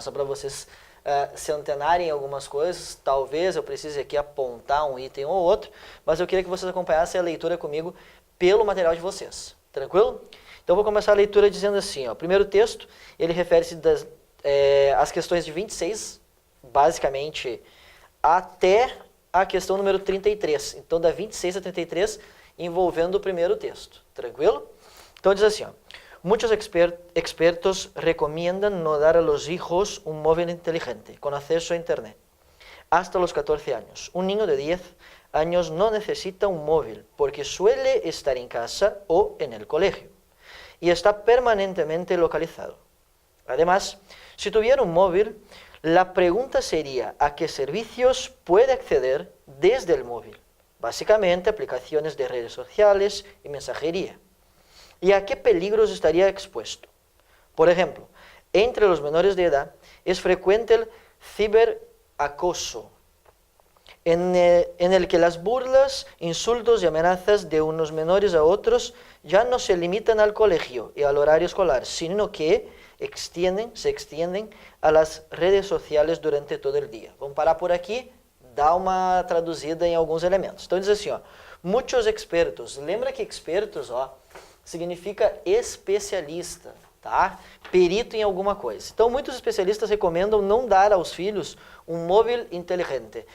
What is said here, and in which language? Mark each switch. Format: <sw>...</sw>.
<pt>Só para vocês se antenarem em algumas coisas, talvez eu precise aqui apontar um item ou outro, mas eu queria que vocês acompanhassem a leitura comigo pelo material de vocês, tranquilo? Então eu vou começar a leitura dizendo assim, ó, o primeiro texto, ele refere-se às questões de 26, basicamente, até a questão número 33, então da 26 a 33, envolvendo o primeiro texto, tranquilo? Então diz assim, ó,</pt> <es>muchos expertos recomiendan no dar a los hijos un móvil inteligente con acceso a Internet hasta los 14 años. Un niño de 10 años no necesita un móvil porque suele estar en casa o en el colegio y está permanentemente localizado. Además, si tuviera un móvil, la pregunta sería ¿a qué servicios puede acceder desde el móvil? Básicamente aplicaciones de redes sociales y mensajería. ¿Y a qué peligros estaría expuesto? Por ejemplo, entre los menores de edad es frecuente el ciberacoso, en el que las burlas, insultos y amenazas de unos menores a otros ya no se limitan al colegio y al horario escolar, sino que se extienden a las redes sociales durante todo el día.</es> <pt>Vamos parar por aqui, dar uma traduzida em alguns elementos. Então diz assim, ó, muitos expertos, lembra que expertos, ó, significa especialista, tá? Perito em alguma coisa. Então, muitos especialistas recomendam não dar aos filhos um móvel inteligente.</pt>